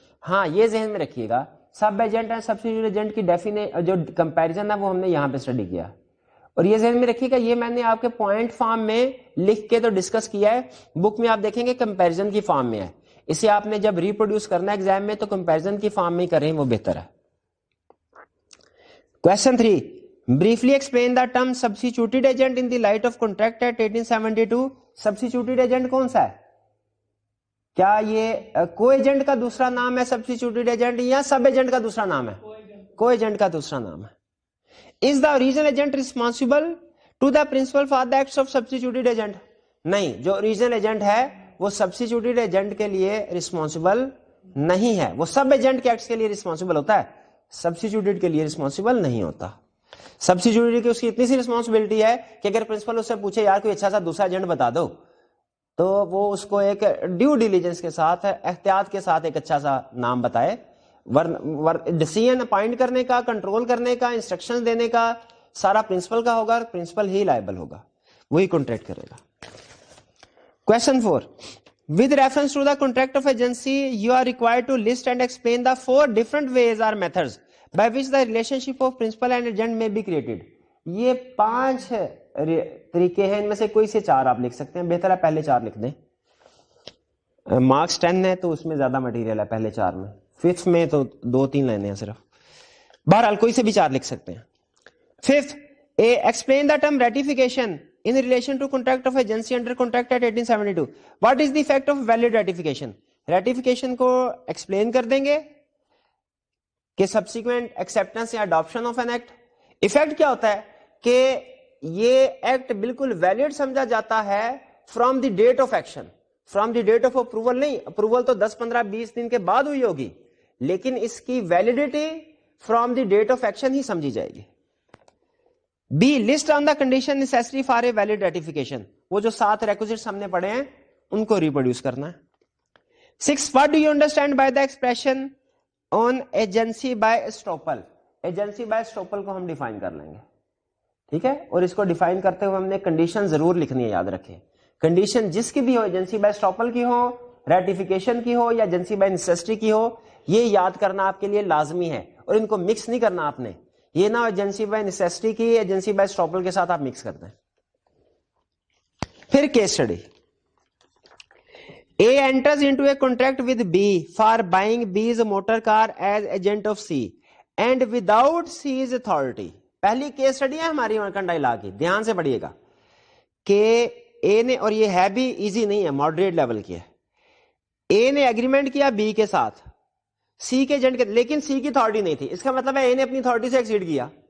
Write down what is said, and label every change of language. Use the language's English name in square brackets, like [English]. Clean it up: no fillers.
[Urdu] ہاں یہ ذہن میں رکھیے گا, سب ایجنٹ اینڈ سبسٹیچیوٹیڈ ایجنٹ کی جو کمپیریزن ہے وہ ہم نے یہاں پہ اسٹڈی کیا. اور یہ ذہن میں رکھیے گا یہ میں نے آپ کے پوائنٹ فارم میں لکھ کے تو ڈسکس کیا ہے, بک میں آپ دیکھیں گے کمپیریزن کی فارم میں ہے. اسے آپ نے جب ریپروڈیوس کرنا ہے ایگزام میں تو کمپیریزن کی فارم میں کریں وہ بہتر ہے. [English] Question 3, briefly explain the term substituted agent in the light of contract at 1872. [Urdu] substituted agent کون سا ہے؟ کیا یہ کو ایجنٹ کا دوسرا نام ہے substituted agent یا سب ایجنٹ کا دوسرا نام ہے؟ کو ایجنٹ کا دوسرا نام ہے. [English] Is the original agent responsible to the principal for the acts of substituted agent? [Urdu] نہیں, جو اوریجنل ایجنٹ ہے وہ سبسٹیچیوٹیڈ ایجنٹ کے لیے رسپانسبل نہیں ہے, وہ سب ایجنٹ کے ایکٹس کے لیے رسپانسبل ہوتا ہے, سبسٹیچیوٹیڈ کے لیے رسپانسبل نہیں ہوتا. سبسٹیچیوٹیڈ کی اس کی اتنی سی رسپانسبلٹی ہے کہ اگر پرنسپل اس سے پوچھے یار کوئی اچھا سا دوسرا ایجنٹ بتا دو تو وہ اس کو ایک ڈیو ڈیلیجنس کے ساتھ احتیاط کے ساتھ ایک اچھا سا نام بتائے. ڈیسیژن اپائنٹ کرنے کا, کنٹرول کرنے کا, انسٹرکشن دینے کا سارا پرنسپل کا ہوگا, پرنسپل ہی لائبل ہوگا, وہی کانٹریکٹ کرے گا. [English] Question 4, with reference to the contract of agency you are required to list and explain the 4 different ways or methods by which the relationship of principal and agent may be created. [Urdu] یہ 5 طریقے ہیں, ان میں سے کوئی سے 4 آپ لکھ سکتے ہیں, بہتر ہے پہلے 4 لکھ دیں. مارکس 10 ہے تو اس میں زیادہ مٹیریل ہے پہلے 4 میں, 5th میں تو 2-3 لینے ہیں صرف. بہرحال کوئی سے بھی 4 لکھ سکتے ہیں. [English] 5th, explain the term ratification in relation to contract of agency under contract at 1872. What is the effect of valid ratification? Ratification کو explain [Urdu] کر دیں گے کہ [English] subsequent acceptance یا adoption of an act. [Urdu] Effect کیا ہوتا ہے کہ یہ ایکٹ بالکل ویلڈ سمجھا جاتا ہے [English] from the date of action. From the date of approval [Urdu] نہیں, اپروول تو 10 15 20 دن کے بعد ہوئی ہوگی, لیکن اس کی validity [English] from the date of action [Urdu] ہی سمجھی جائے گی. [English] B, list on the condition necessary for a valid ratification, [Urdu] وہ جو 7 ریکوزٹس ہم نے پڑھے ہیں ان کو ریپروڈیوس کرنا ہے. [English] 6, what do you understand by the expression on agency by estoppel? [Urdu] Agency by اسٹوپل کو ہم ڈیفائن کر لیں گے, ٹھیک ہے, اور اس کو ڈیفائن کرتے ہوئے ہم نے کنڈیشن ضرور لکھنی ہے, یاد رکھیں کنڈیشن جس کی بھی ہو, ایجنسی بائی اسٹوپل کی ہو, ریٹیفیکیشن کی ہو, یا ایجنسی بائی نیسیسٹی کی ہو, یہ یاد کرنا آپ کے لیے لازمی ہے, اور ان کو مکس نہیں کرنا آپ نے, یہ نہ ایجنسی بائی نیسیسٹی کی ایجنسی بائی اسٹوپل کے ساتھ آپ مکس کرتے ہیں. پھر case study. [English] A enters into a contract with B for buying B's motor car as agent of C and without C's authority. [Urdu] پہلی کیس اسٹڈی ہے ہماری مرکنٹائل لا کی, دھیان سے پڑھیے گا کہ اے نے, اور یہ ہے بھی ایزی نہیں ہے, ماڈریٹ لیول کی ہے, اے نے ایگریمنٹ کیا بی کے ساتھ سی کے ایجنٹ کے, لیکن سی کی اتھارٹی نہیں تھی, اس کا مطلب ہے اے نے اپنی اتھارٹی سے ایکسیڈ کیا.